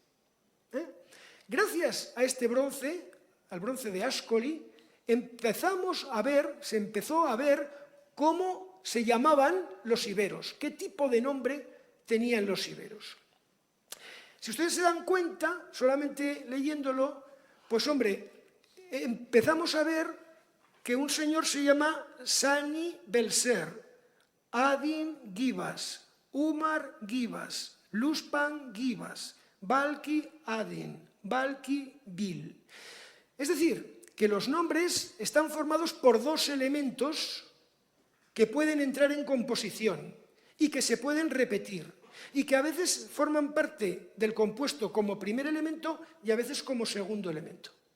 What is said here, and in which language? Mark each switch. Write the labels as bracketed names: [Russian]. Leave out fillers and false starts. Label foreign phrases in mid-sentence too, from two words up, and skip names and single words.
[Spanish] Gracias a este bronce, al bronce de Ascoli, se empezó a ver cómo se llamaban los iberos, qué tipo de nombre tenían los iberos. Si ustedes se dan cuenta, solamente leyéndolo, pues hombre, empezamos a ver que un señor se llama Sani Belser, Adin Gibas, Umar Gibas, Luspan Gibas, Balki Adin, Balki Bil. Es decir, que los nombres están formados por dos elementos que pueden entrar en composición y que se pueden repetir y que a veces forman parte del compuesto como primer elemento y a veces como segundo elemento.